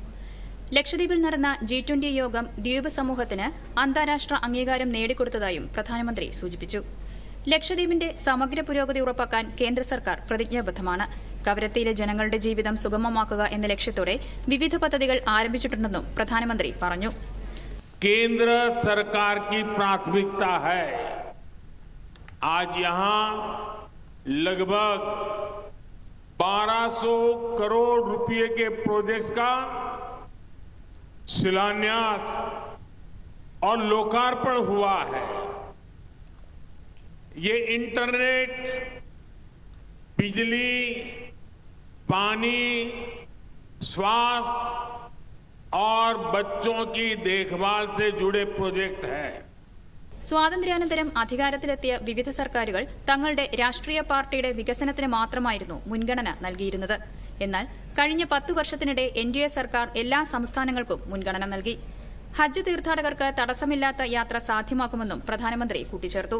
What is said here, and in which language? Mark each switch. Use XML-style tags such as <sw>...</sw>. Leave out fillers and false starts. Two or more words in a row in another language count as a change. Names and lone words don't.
<ml>ലക്ഷദ്വീപിൽ നടന്ന G20 യോഗം ദ്വീപ് സമൂഹത്തിന് അന്താരാഷ്ട്ര അംഗീകാരം നേടിക്കൊടുത്തതായും പ്രധാനമന്ത്രി സൂചിപ്പിച്ചു. ലക്ഷദ്വീപിന്റെ സമഗ്ര പുരോഗതി ഉറപ്പാക്കാൻ കേന്ദ്ര സർക്കാർ പ്രതിജ്ഞാബദ്ധമാണ്. കവരത്തിയിലെ ജനങ്ങളുടെ ജീവിതം സുഗമമാക്കുക എന്ന ലക്ഷ്യത്തോടെ വിവിധ പദ്ധതികൾ ആരംഭിച്ചിട്ടുണ്ടെന്നും പ്രധാനമന്ത്രി പറഞ്ഞു.</ml> <hi>केंद्र सरकार की प्राथमिकता है आज यहां लगभग 1200 करोड़ रुपए के प्रोजेक्ट्स का शिलान्यास और लोकार्पण हुआ है। ये इंटरनेट, बिजली, पानी, स्वास्थ्य और बच्चों की देखभाल से जुड़े प्रोजेक्ट हैं।</hi> <ml>സ്വാതന്ത്ര്യാനന്തരം അധികാരത്തിലെത്തിയ വിവിധ സർക്കാരുകൾ തങ്ങളുടെ രാഷ്ട്രീയ പാർട്ടിയുടെ വികസനത്തിന് മാത്രമായിരുന്നു മുൻഗണന നൽകിയിരുന്നത്. എന്നാൽ കഴിഞ്ഞ 10 വർഷത്തിനിടെ NDA സർക്കാർ എല്ലാ സംസ്ഥാനങ്ങൾക്കും മുൻഗണന നൽകി. ഹജ്ജ് തീർത്ഥാടകർക്ക് തടസ്സമില്ലാത്ത യാത്ര സാധ്യമാക്കുമെന്നും പ്രധാനമന്ത്രി കൂട്ടിച്ചേർത്തു.</ml>